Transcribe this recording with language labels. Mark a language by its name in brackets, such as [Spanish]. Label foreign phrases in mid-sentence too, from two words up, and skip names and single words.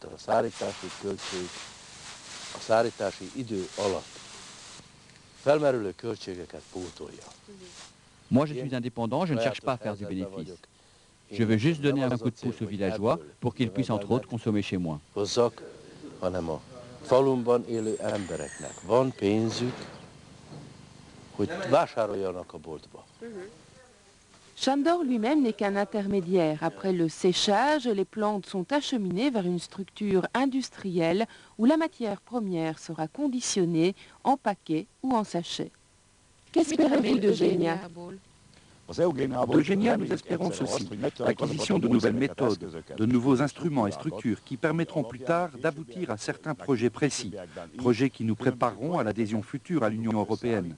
[French] Moi je suis indépendant, je ne cherche pas à faire du bénéfice. Je veux juste donner un coup de pouce aux villageois pour qu'ils puissent entre autres consommer chez moi. [Hungarian] Falumban élő embereknek van pénzük, hogy vásároljanak a boltba. [French] Sándor lui-même n'est qu'un intermédiaire. Après le séchage, les plantes sont acheminées vers une structure industrielle où la matière première sera conditionnée en paquets ou en sachets. Qu'espérez-vous d'Eugenia? D'Eugenia, nous espérons ceci, l'acquisition de nouvelles méthodes, de nouveaux instruments et structures qui permettront plus tard d'aboutir à certains projets précis, projets qui nous prépareront à l'adhésion future à l'Union européenne.